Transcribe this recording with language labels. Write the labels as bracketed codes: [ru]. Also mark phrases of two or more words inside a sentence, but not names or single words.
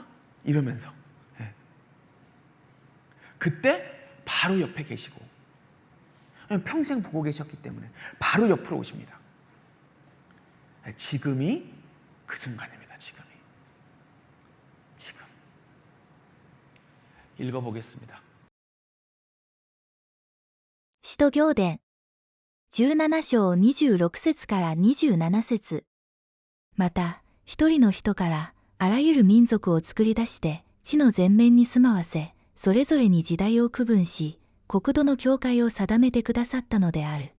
[ko] 이러면서 그때 바로 옆에 계시고 평생 보고 계셨기 때문에 바로 옆으로 오십니다. 지금이 그 순간입니다. 지금 읽어보겠습니다. [ja] 使徒行伝17章26節から27節。また、一人の人からあらゆる民族を作り出して地の全面に住まわせ、それぞれに時代を区分し、国土の境界を定めてくださったのである。